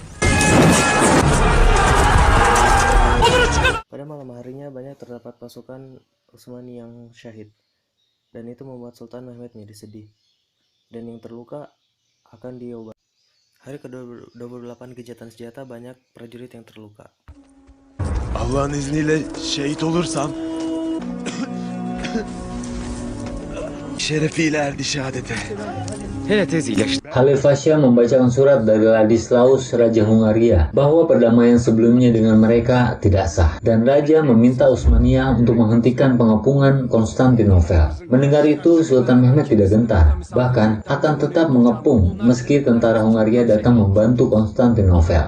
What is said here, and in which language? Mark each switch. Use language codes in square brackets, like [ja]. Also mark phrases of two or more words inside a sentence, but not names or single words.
[id] Pada malam harinya banyak terdapat pasukan Utsmani yang syahid, dan itu membuat Sultan Mehmed menjadi sedih, dan yang terluka akan diobati. Hari ke-28 gencatan senjata banyak prajurit yang terluka. [tr] Allah'ın izniyle şehit olursam şerefiyle erdi şehadete. Hele tez iyileşti. [id] Halil Fasya membacakan surat dari Ladislaus, Raja Hungaria, bahwa perdamaian sebelumnya dengan mereka tidak sah, dan Raja meminta Utsmaniyah untuk menghentikan pengepungan Konstantinopel. Mendengar itu, Sultan Mehmed tidak gentar, bahkan akan tetap mengepung meski tentara Hungaria datang membantu Konstantinopel.